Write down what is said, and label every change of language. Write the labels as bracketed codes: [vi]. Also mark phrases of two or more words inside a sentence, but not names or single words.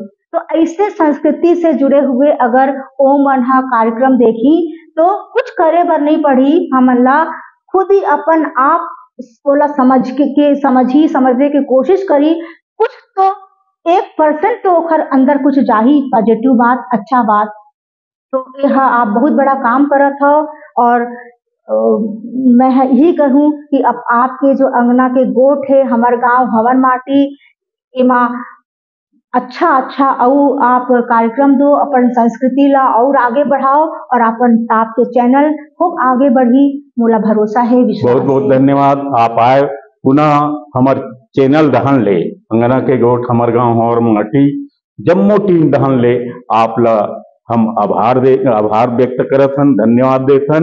[hne] तो ऐसे संस्कृति से जुड़े हुए अगर ओ मन कार्यक्रम देखी तो कुछ करे बर नहीं पड़ी, हमला खुद ही अपन आप बोला समझने की कोशिश करी, कुछ तो 1% तो ओखर अंदर कुछ जाही पॉजिटिव बात, अच्छा बात। तो यह आप बहुत बड़ा काम करत हो, और मैं यही कहूँ कि अब आपके जो अंगना के गोठ है, हमार गांव हवन माटी, इमा अच्छा और आप कार्यक्रम दो, अपन संस्कृति ला और आगे बढ़ाओ, और अपन आपके चैनल खूब आगे बढ़ी, मोला भरोसा है, विश्वास। बहुत बहुत धन्यवाद, आप आए पुनः हमार चैनल दहन ले, अंगना के गोठ हमार गांव और माटी जम्मो टीम दहन ले आप ला हम आभार व्यक्त करत हन, धन्यवाद देथन।